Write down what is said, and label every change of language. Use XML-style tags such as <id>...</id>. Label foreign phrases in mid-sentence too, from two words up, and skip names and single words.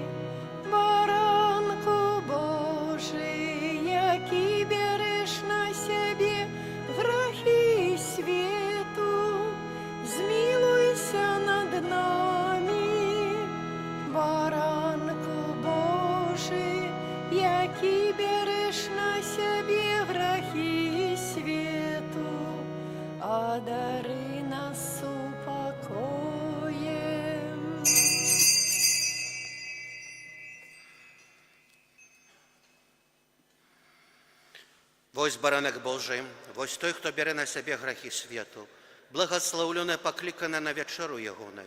<uk>Баранку Божий, який береш на себе грехи світу, змилуйся над нами. Баранку Божий, який береш на себе грехи світу, одари нас упокоєм.</uk> <be>Вось баранок Божий, вось той,</be> <uk>хто бере на себе грехи світу, благословлене покликане на вечеру Ягоною.</uk>